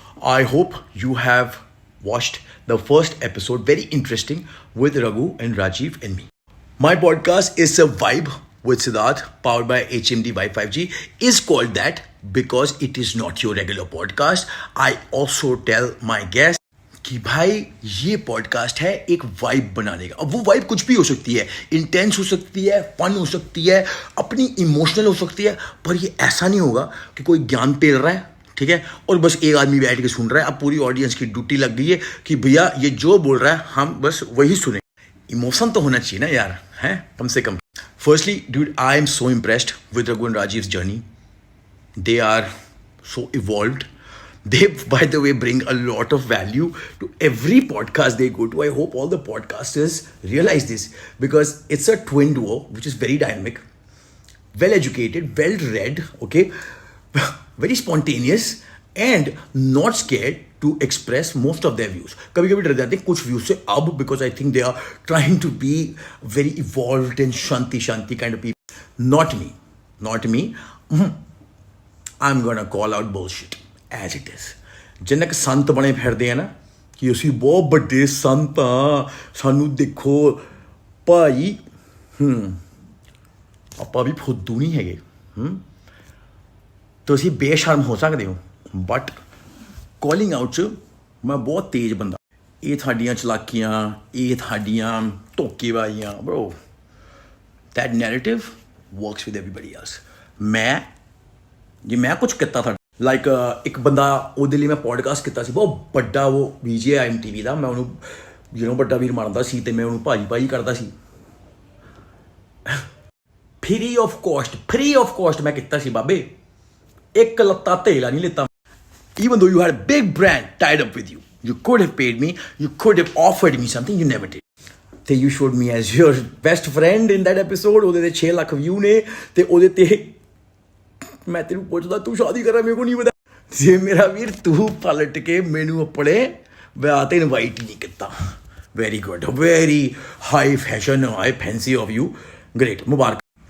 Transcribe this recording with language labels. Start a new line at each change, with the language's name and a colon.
English: I hope you have watched the first episode, very interesting, with Raghu and Rajiv and me. My podcast is a vibe with Siddharth, powered by HMD Vibe 5G, is called that because it is not your regular podcast. I also tell my guests
Hindi: कि भाई ये podcast है एक vibe बनाने का। अब वो vibe कुछ भी हो सकती है, इंटेंस हो सकती है, फन हो सकती है, अपनी इमोशनल हो सकती है, पर ये ऐसा नहीं होगा कि कोई ज्ञान पेल रहा है, ठीक है, और बस एक आदमी बैठ के सुन रहा है। अब पूरी ऑडियंस की ड्यूटी लग गई है कि भैया ये जो बोल रहा है हम बस वही सुने। इमोशन तो होना चाहिए ना यार, है कम से कम।
English: Firstly dude, I am so impressed with Raghu and Rajiv's journey. They are so evolved. They, by the way, bring a lot of value to every podcast they go to. I hope all the podcasters realize this because it's a twin duo which is very dynamic, well educated, well read, okay, very spontaneous and not scared to express most of their views.
Hindi: कभी कभी डर जाते हैं कुछ views से अब
English: because I think they are trying to be very evolved and shanti kind of people. Not me. I'm gonna call out bullshit as it is.
Punjabi: ਜਿੰਨੇ ਕੁ ਸੰਤ ਬਣੇ ਫਿਰਦੇ ਆ ਨਾ ਕਿ ਅਸੀਂ ਬਹੁਤ ਵੱਡੇ ਸੰਤ ਆ, ਸਾਨੂੰ ਦੇਖੋ ਭਾਈ, ਆਪਾਂ ਵੀ ਫੁੱਦੂ ਨਹੀਂ ਹੈਗੇ। ਤੁਸੀਂ ਬੇਸ਼ਰਮ ਹੋ ਸਕਦੇ ਹੋ
English: but calling out
Punjabi: 'ਚ ਮੈਂ ਬਹੁਤ ਤੇਜ਼ ਬੰਦਾ। ਇਹ ਤੁਹਾਡੀਆਂ ਚਲਾਕੀਆਂ, ਇਹ ਤੁਹਾਡੀਆਂ ਧੋਖੇਬਾਜ਼ੀਆਂ, bro
English: that narrative works with everybody else.
Punjabi: ਮੈਂ ਕੁਝ ਕੀਤਾ ਤੁਹਾਡਾ ਲਾਈਕ ਇੱਕ ਬੰਦਾ ਉਹਦੇ ਲਈ ਮੈਂ ਪੋਡਕਾਸਟ ਕੀਤਾ ਸੀ ਬਹੁਤ ਵੱਡਾ, ਉਹ VJ MTV ਦਾ, ਮੈਂ ਉਹਨੂੰ ਵੱਡਾ ਵੀਰ ਮੰਨਦਾ ਸੀ ਤੇ ਮੈਂ ਉਹਨੂੰ ਭਾਜੀ ਕਰਦਾ ਸੀ।
English: free of cost
Punjabi: ਮੈਂ ਕੀਤਾ ਸੀ ਬਾਬੇ, ਇੱਕ ਲੱਤਾ ਧੇਲਾ ਨਹੀਂ ਲਿੱਤਾ।
English: Even though you had a big brand tied up with you, you could have paid me, you could have offered me something, you never did. ਤੇ you showed me as your best friend in that episode.
Punjabi: ਉਹਦੇ ਤੇ 6 lakh view ਨੇ ਤੇ ਉਹਦੇ ਤੇ ਮੈਂ ਤੈਨੂੰ ਪੁੱਛਦਾ ਤੂੰ ਸ਼ਾਦੀ ਕਰਾਂ,
Hindi: ਮੇਰੇ ਕੋ ਨਹੀਂ ਪਤਾ।
Punjabi: ਜੇ ਮੇਰਾ ਵੀਰ ਤੂੰ ਪਲਟ ਕੇ ਮੈਨੂੰ ਆਪਣੇ ਵਿਆਹ ਤੇ ਇਨਵਾਈਟ ਨਹੀਂ ਕੀਤਾ,
English: very good, very high fashion, high fancy of you, great,
Punjabi: Mubarak.